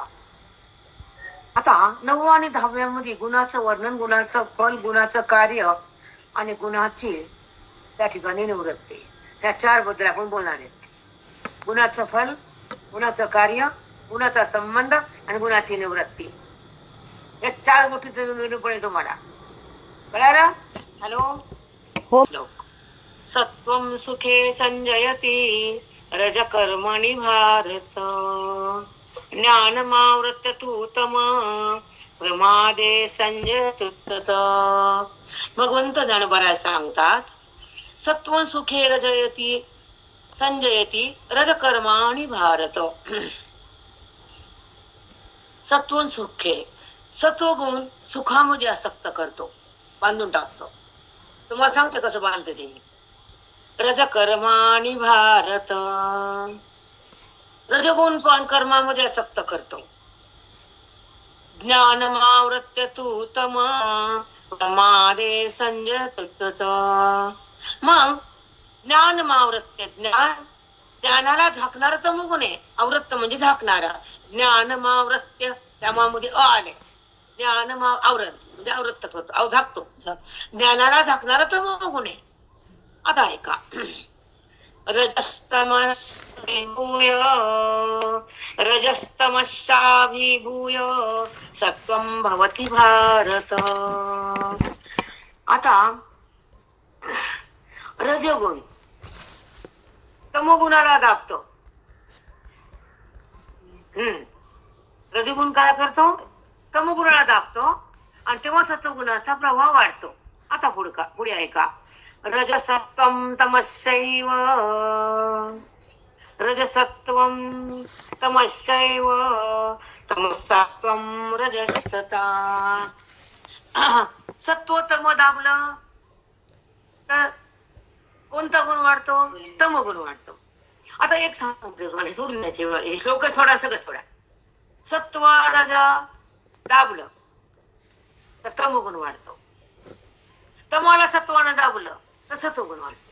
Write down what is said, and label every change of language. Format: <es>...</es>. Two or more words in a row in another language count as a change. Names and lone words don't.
<mr>आता 9वा आणि 10व्यामध्ये गुणाचं वर्णन, गुणाचं फल, गुणाचं कार्य आणि गुणाची त्या ठिकाणी निवृत्ती. ह्या 4 बद्दल आपण बोलणार आहेत. गुणाचं फल, गुणाचं कार्य, गुणाचा संबंध आणि गुणाची निवृत्ती. या 4 गोष्टीचं निरूपण आहे तुम्हाला. कळालं? हॅलो. हो.</mr> <sa>लोक सत्वं सुखे संजयती रजकर्मणि भारत ज्ञानमावृत्य तु तम प्रमादे संजयत.</sa> <mr>भगवंत ज्ञानोबा सांगतात,</mr> <sa>सत्वं सुखे रजयती संजयती रजकर्माणि भारत. सत्वं सुखे,</sa> <mr>सत्वगुण सुखामध्ये आसक्त करतो, बांधून टाकतो. तुम्हाला सांगते कसं बांधते ते मी.</mr> <sa>रजकर्माणि भारत,</sa> <mr>रजगुण पण कर्मामध्ये आसक्त करतो.</mr> <sa>ज्ञानमावृत्य तु तम प्रमादे संजयत.</sa> <mr>मग ज्ञानमावृत्य, ज्ञानाला झाकणारा तमोगुण आहे. आवृत्त म्हणजे झाकणारा. ज्ञानमावृत्य, त्यामध्ये आले. आवरण म्हणजे आवृत्त करतो, झाकतो. ज्ञानाला झाकणारा तमोगुण आहे. आता ऐका.</mr> <sa>रजस्तमशाभिभूय सत्वं भवति भारत.</sa> <mr>आता रजगुण तमोगुणाला दाबतो. रजगुण काय करतो? तमोगुणाला दाबतो आणि तेव्हा सत्वगुणाचा प्रभाव वाढतो. आता पुढे ऐका.</mr> <sa>रजसत्वं तमश्चैव, रजसत्वं तमश्चैव तमसत्वं रजस्तथा.</sa> <mr>सत्व तम दाबलं तर कोणता गुण वाढतो? तमगुण वाढतो. आता एक सांगतो तुम्हाला, सोडून द्यायचे हे श्लोक थोडा, सगळं थोडा. सत्व रज दाबलं तर तमगुण वाढतो. तमाला सत्वानं दाबलं तर सत्वगुण वाढतो.</mr>